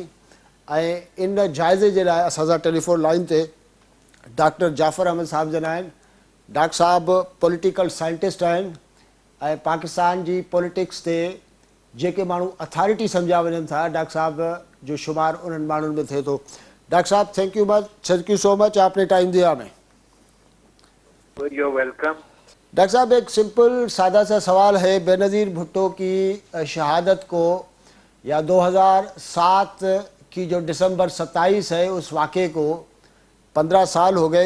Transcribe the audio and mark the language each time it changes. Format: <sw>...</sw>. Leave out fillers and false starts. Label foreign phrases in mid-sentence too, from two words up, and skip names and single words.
<sd>ऐं इन जाइज़े जे लाइ असां सां टेलीफोन लाइन ते डॉक्टर जाफ़र अहमद साहब जन आहिनि। डॉक्टर साहब</sd> <en>political scientist</en> <sd>आहिनि ऐं पाकिस्तान जी पॉलिटिक्स ते जेके माण्हू अथॉरिटी सम्झा वञनि था, डॉक्टर साहब जो शुमार उन्हनि माण्हुनि में थिए थो।</sd> <en>doctor sahab thank you so much,</en> <ur>آپ نے ٹائم دیا ہمیں.</ur> <en>You're welcome.</en> <ur>ڈاکٹر صاحب ایک سمپل سادہ سا سوال ہے، بینظیر بھٹو کی شہادت کو یا 2007 کی جو دسمبر 27 ہے اس واقعے کو 15 سال ہو گئے.</ur>